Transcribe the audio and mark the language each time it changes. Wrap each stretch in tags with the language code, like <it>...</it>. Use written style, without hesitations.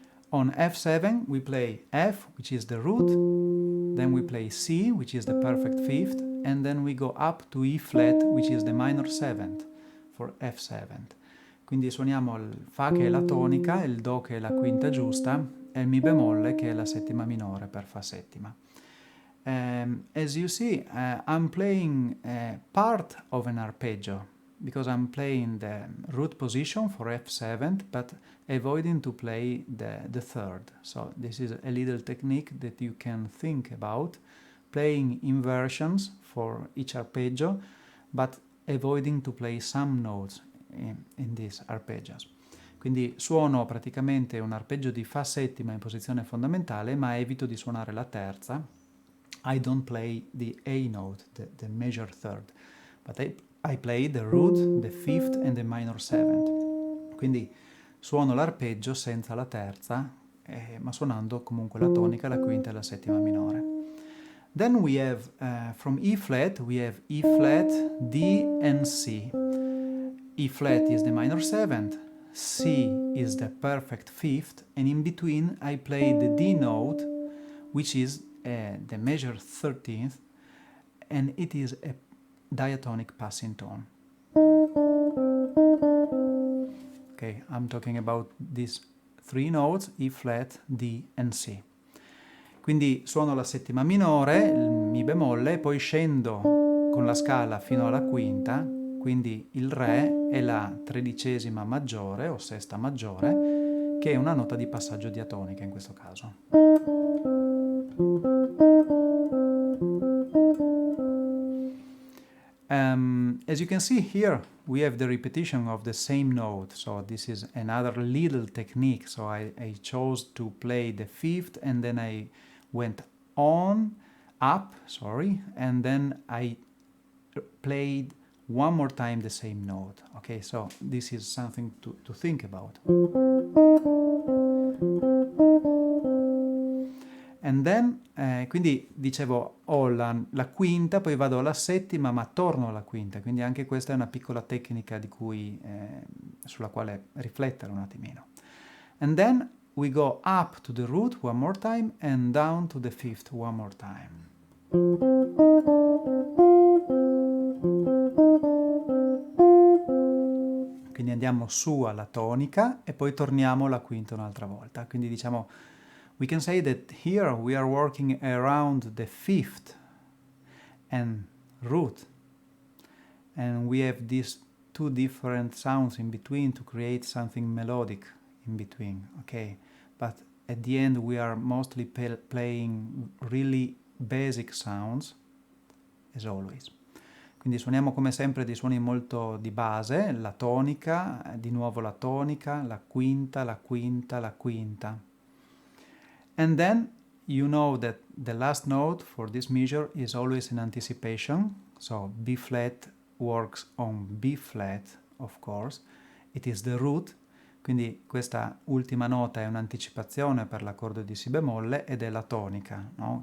<en>On F7 we play F, which is the root, then we play C, which is the perfect fifth, and then we go up to E flat, which is the minor seventh for F7.</en> <it>Quindi suoniamo il Fa che è la tonica, il Do che è la quinta giusta e il Mi bemolle che è la settima minore per Fa settima.</it> <en>As you see, I'm playing part of an arpeggio because I'm playing the root position for F7 but avoiding to play the third. So this is a little technique that you can think about, playing inversions for each arpeggio but avoiding to play some notes in these arpeggios.</en> <it>Quindi suono praticamente un arpeggio di Fa settima in posizione fondamentale, ma evito di suonare la terza.</it> <en>I don't play the A note, the major third, but I play the root, the fifth and the minor seventh.</en> <it>Quindi suono l'arpeggio senza la terza, ma suonando comunque la tonica, la quinta e la settima minore.</it> <en>Then we have, from E flat, we have E flat, D and C. E flat is the minor seventh, C is the perfect fifth, and in between I play the D note, which is the major 13th, and it is a diatonic passing tone. Okay, I'm talking about these three notes, E flat, D and C.</en> <it>Quindi suono la settima minore, il Mi bemolle, e poi scendo con la scala fino alla quinta, quindi il Re è la tredicesima maggiore o sesta maggiore, che è una nota di passaggio diatonica in questo caso.</it> <en>As you can see here, we have the repetition of the same note, so this is another little technique. So I chose to play the fifth, and then I went up, and then I played one more time the same note. Okay, so this is something to think about. And then,</en> <it>quindi dicevo, ho la quinta, poi vado alla settima, ma torno alla quinta, quindi anche questa è una piccola tecnica sulla quale riflettere un attimino.</it> <en>And then we go up to the root one more time and down to the fifth one more time.</en> <it>Quindi andiamo su alla tonica e poi torniamo alla quinta un'altra volta. Quindi diciamo,</it> <en>we can say that here we are working around the fifth and root, and we have these two different sounds in between to create something melodic in between, okay? But at the end we are mostly playing really basic sounds, as always.</en> <it>Quindi suoniamo come sempre dei suoni molto di base, la tonica, di nuovo la tonica, la quinta, la quinta, la quinta.</it> <en>And then you know that the last note for this measure is always in anticipation, so B flat works on B flat, of course, it is the root,</en> <it>quindi questa ultima nota è un'anticipazione per l'accordo di Si bemolle ed è la tonica, no?</it>